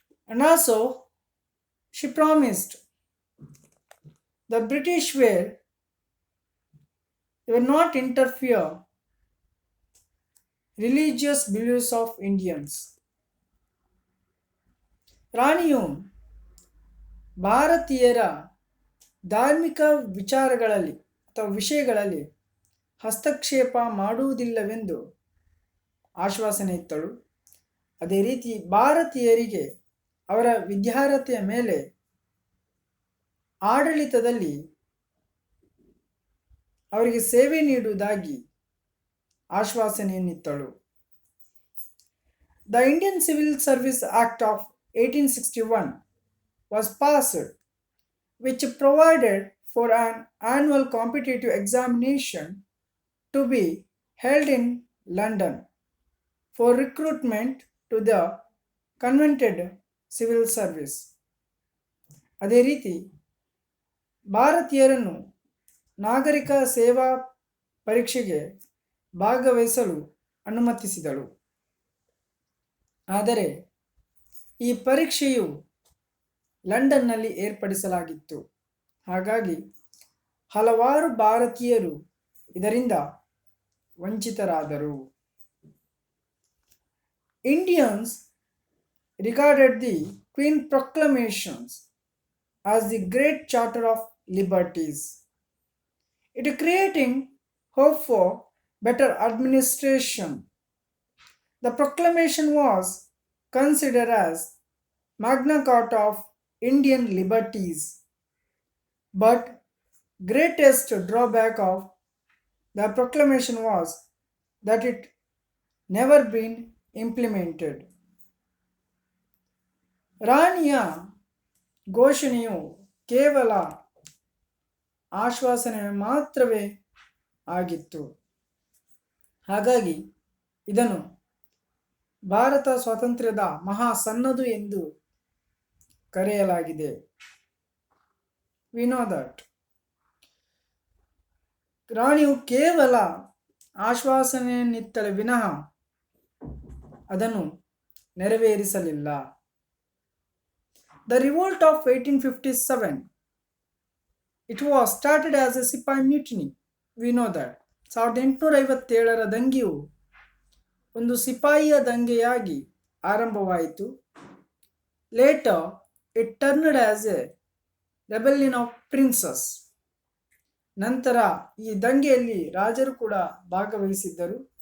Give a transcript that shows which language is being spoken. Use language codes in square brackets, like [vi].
[en] And also she promised the British will not interfere religious beliefs of Indians. [kn] ರಾಣಿಯು ಭಾರತೀಯರ ಧಾರ್ಮಿಕ ವಿಚಾರಗಳಲ್ಲಿ ಅಥವಾ ವಿಷಯಗಳಲ್ಲಿ ಹಸ್ತಕ್ಷೇಪ ಮಾಡುವುದಿಲ್ಲವೆಂದು ಆಶ್ವಾಸನೆ ಇತ್ತಳು. ಅದೇ ರೀತಿ ಭಾರತೀಯರಿಗೆ ಅವರ ವಿದ್ಯಾರ್ಹತೆಯ ಮೇಲೆ ಆಡಳಿತದಲ್ಲಿ ಅವರಿಗೆ ಸೇವೆ ನೀಡುವುದಾಗಿ ಆಶ್ವಾಸನೆಯನ್ನಿತ್ತಳು. [en] The Indian Civil Service Act of 1861 was passed, which provided for an annual competitive examination to be held in London for recruitment to the convented civil service. [kn] ಅದೇ ರೀತಿ ಭಾರತೀಯರನ್ನು ನಾಗರಿಕ ಸೇವಾ ಪರೀಕ್ಷೆಗೆ ಭಾಗವಹಿಸಲು ಅನುಮತಿಸಿದಳು. ಆದರೆ ಈ ಪರೀಕ್ಷೆಯು ಲಂಡನ್ನಲ್ಲಿ ಏರ್ಪಡಿಸಲಾಗಿತ್ತು. ಹಾಗಾಗಿ ಹಲವಾರು ಭಾರತೀಯರು ಇದರಿಂದ ವಂಚಿತರಾದರು. [en] Indians regarded the Queen proclamations as the great charter of liberties, it creating hope for better administration. The proclamation was considered as Magna Carta of Indian liberties, but greatest drawback of The proclamation was that it never been implemented. [kn] ರಾಣಿಯ ಘೋಷಣೆಯು ಕೇವಲ ಆಶ್ವಾಸನೆ ಮಾತ್ರವೇ ಆಗಿತ್ತು. ಹಾಗಾಗಿ ಇದನ್ನು ಭಾರತ ಸ್ವಾತಂತ್ರ್ಯದ ಮಹಾ ಸನ್ನದು ಎಂದು ಕರೆಯಲಾಗಿದೆ. [en] we know that [kn] ರಾಣಿಯು ಕೇವಲ ಆಶ್ವಾಸನೆಯನ್ನಿತ್ತಳೆ ವಿನಃ ಅದನ್ನು ನೆರವೇರಿಸಲಿಲ್ಲ. [en] The revolt of 1857, it was started as a sepoy mutiny. We know that [kn] 1857ರ ದಂಗೆಯು ಒಂದು ಸಿಪಾಯಿಯ ದಂಗೆಯಾಗಿ ಆರಂಭವಾಯಿತು. [en] Later it turned as a rebellion of princes. [kn] ನಂತರ ಈ ದಂಗೆಯಲ್ಲಿ ರಾಜರು ಕೂಡ ಭಾಗವಹಿಸಿದ್ದರು.